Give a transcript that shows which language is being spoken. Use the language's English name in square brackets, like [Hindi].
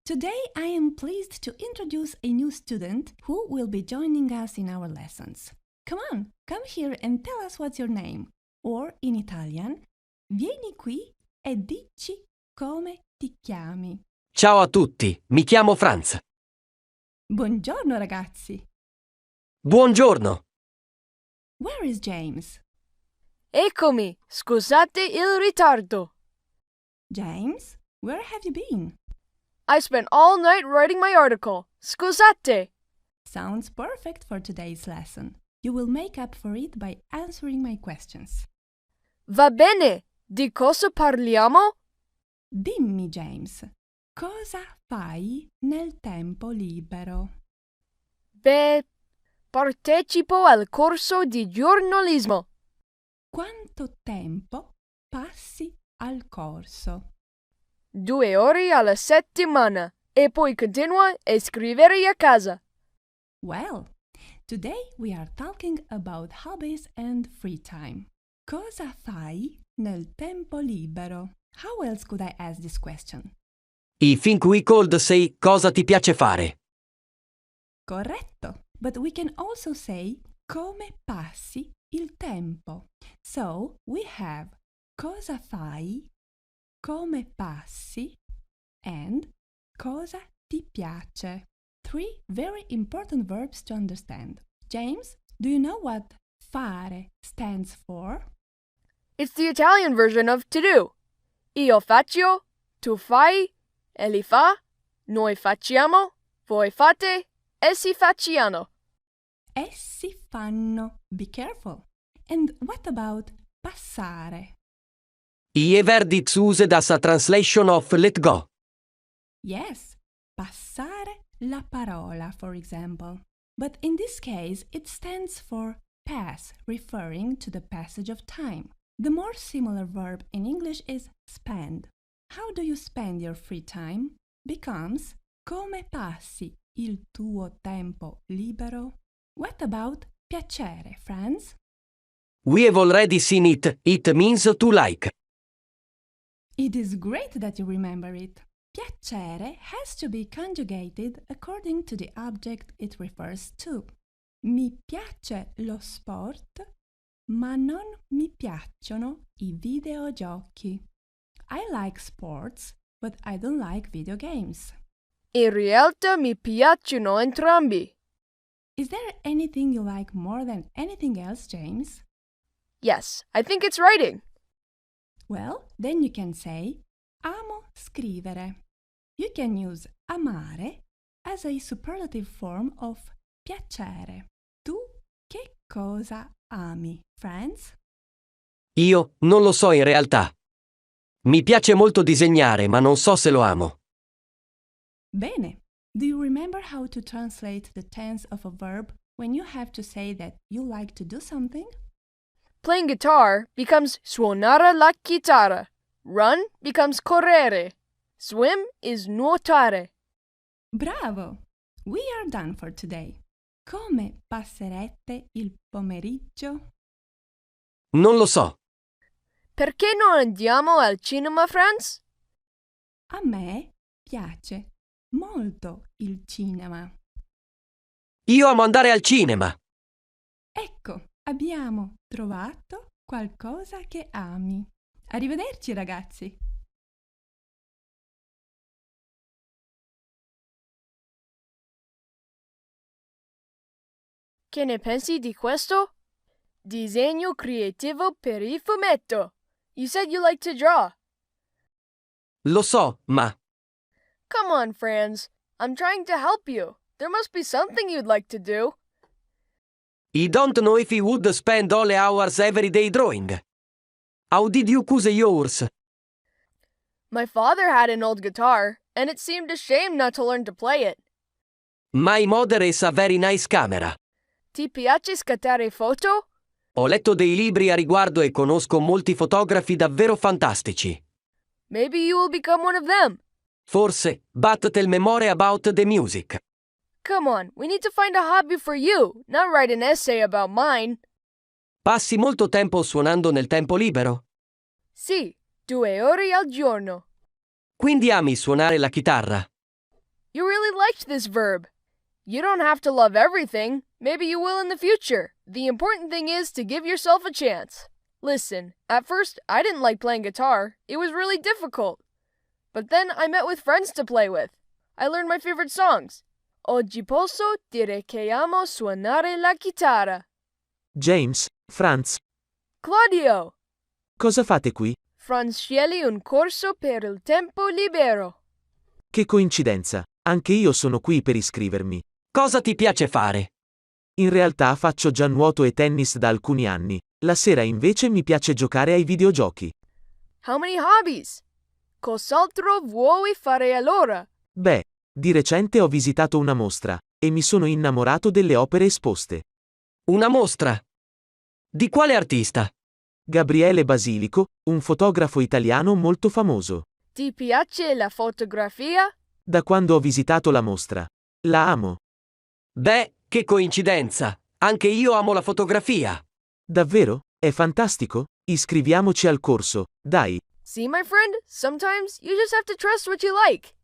[English] Today I am pleased to introduce a new student who will be joining us in our lessons. Come on, come here and tell us what's your name. Or, in Italian, [Italian] vieni qui e dici come ti chiami. Ciao a tutti, mi chiamo Franz. Buongiorno, ragazzi! Buongiorno. [English] Where is James? [Italian] Eccomi, scusate il ritardo. [English] James, where have you been? I spent all night writing my article. [Italian] Scusate. [English] Sounds perfect for today's lesson. You will make up for it by answering my questions. [Italian] Va bene, di cosa parliamo? Dimmi, James, cosa fai nel tempo libero? Beh, partecipo al corso di giornalismo. Quanto tempo passi al corso? 2 ore alla settimana e poi continuo a scrivere a casa. [English] Well, today we are talking about hobbies and free time. [Italian] Cosa fai nel tempo libero? [English] How else could I ask this question? I think we could say [Italian] cosa ti piace fare. [English] Corretto, but we can also say [Italian] come passi il tempo. [English] So we have [Italian] cosa fai, come passi, [English] and [Italian] cosa ti piace. [English] 3 very important verbs to understand. James, do you know what fare stands for? It's the Italian version of to do. [Italian] Io faccio, tu fai, egli fa, noi facciamo, voi fate, essi facciano. Essi fanno. [English] Be careful. And what about passare? I verdits used as a translation of let go. Yes, [Italian] passare la parola, [English] for example. But in this case, it stands for pass, referring to the passage of time. The more similar verb in English is spend. How do you spend your free time? [Italian] Becomes come passi il tuo tempo libero? [English] What about piacere, friends? We have already seen it. It means to like. It is great that you remember it. Piacere has to be conjugated according to the object it refers to. [Italian] Mi piace lo sport, ma non mi piacciono I videogiochi. [English] I like sports, but I don't like video games. [Italian] In realtà mi piacciono entrambi. [English] Is there anything you like more than anything else, James? Yes, I think it's writing. Well, then you can say [Italian] amo scrivere. [English] You can use amare as a superlative form of piacere. [Italian] Tu che cosa ami, friends? Io non lo so in realtà. Mi piace molto disegnare, ma non so se lo amo. Bene. [English] Do you remember how to translate the tense of a verb when you have to say that you like to do something? Playing guitar becomes [Italian] suonare la chitarra. [English] Run becomes correre. Swim is nuotare. Bravo! We are done for today. [Italian] Come passerete il pomeriggio? Non lo so. Perché non andiamo al cinema, friends? A me piace molto il cinema. Io amo andare al cinema. Ecco, abbiamo trovato qualcosa che ami. Arrivederci, ragazzi! Che ne pensi di questo? Disegno creativo per il fumetto. [English] You said you like to draw. [Italian] Lo so, ma [English] Come on, Franz. I'm trying to help you. There must be something you'd like to do. I don't know if he would spend all hours every day drawing. How did you choose yours? My father had an old guitar, and it seemed a shame not to learn to play it. My mother is a very nice camera. [Italian] Ti piace scattare foto? Ho letto dei libri a riguardo e conosco molti fotografi davvero fantastici. [English] Maybe you will become one of them. Forse, but tell me more about the music. Come on, we need to find a hobby for you, not write an essay about mine. [Italian] Passi molto tempo suonando nel tempo libero? Sì, 2 ore al giorno. Quindi ami suonare la chitarra? [English] You really liked this verb. You don't have to love everything. Maybe you will in the future. The important thing is to give yourself a chance. Listen, at first I didn't like playing guitar. It was really difficult. But then I met with friends to play with. I learned my favorite songs. [Italian] Oggi posso dire che amo suonare la chitarra. James, Franz, Claudio! cosa fate qui? Franz sceglie un corso per il tempo libero. Che coincidenza, anche io sono qui per iscrivermi. Cosa ti piace fare? In realtà faccio già nuoto e tennis da alcuni anni, la sera invece mi piace giocare ai videogiochi. [English] How many hobbies? [Italian] Cos'altro vuoi fare allora? Beh, di recente ho visitato una mostra, e mi sono innamorato delle opere esposte. Una mostra? Di quale artista? Gabriele Basilico, un fotografo italiano molto famoso. Ti piace la fotografia? Da quando ho visitato la mostra. La amo. Beh, che coincidenza! Anche io amo la fotografia. Davvero? È fantastico? Iscriviamoci al corso, dai. [English] See, my friend, sometimes you just have to trust what you like.